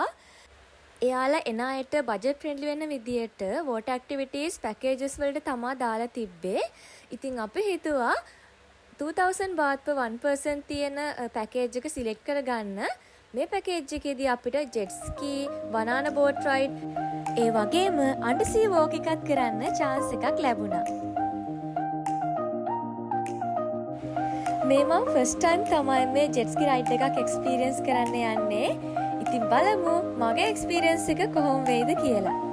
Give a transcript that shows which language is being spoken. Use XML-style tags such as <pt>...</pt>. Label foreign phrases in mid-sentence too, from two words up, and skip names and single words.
<si>එයාලා එන අයට</si> <en>budget friendly</en> <si>වෙන විදියට</si> <en>water activities packages</en> <si>වලට තමා දාලා තිබ්බේ. ඉතින් අපි හිතුවා 2000</si> <en>baht per one person</en> <si>තියෙන පැකේජ් එක සිලෙක්ට් කරගන්න. මේ පැකේජ් එකේදී අපිට</si> <en>jet ski, banana boat ride,</en> <si>ඒ වගේම</si> <en>undersea walk</en> <si>එකක් කරන්න chance එකක් ලැබුණා. මේ මම</si> <en>first time</en> <si>තමයි මේ</si> <en>jet ski ride</en> <si>එකක් එක්ස්පීරියන්ස් කරන්න යන්නේ. ඉතින් බලමු මගේ එක්ස්පීරියන්ස් එක කොහොම වෙයිද කියලා.</si>